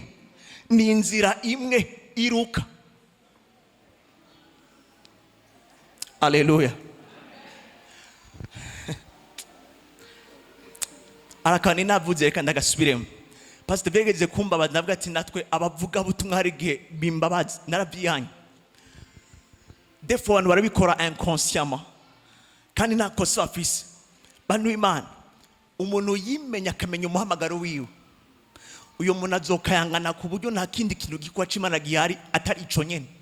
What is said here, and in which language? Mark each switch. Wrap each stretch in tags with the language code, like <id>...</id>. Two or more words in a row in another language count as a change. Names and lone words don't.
<rn>Ni inzira imwe iruka. Haleluya. Arakani navuze reka ndagasubiremo. Pastor Vegeze kumbabaza navuga ati natwe abavuga butumwa hari gihe bimbabaza narabyihanye.</rn> <fr>Des fois</fr> <rn>abantu barabikora inconsciemment. Kandi nta kosa bafise. Bantu Imana umuntu yimenya akamenya umuhamagaro wiwe. Uyo muntu azokayangana ku buryo nta kindi kintu gikwa c'Imana gihari atari ico nyene.</rn>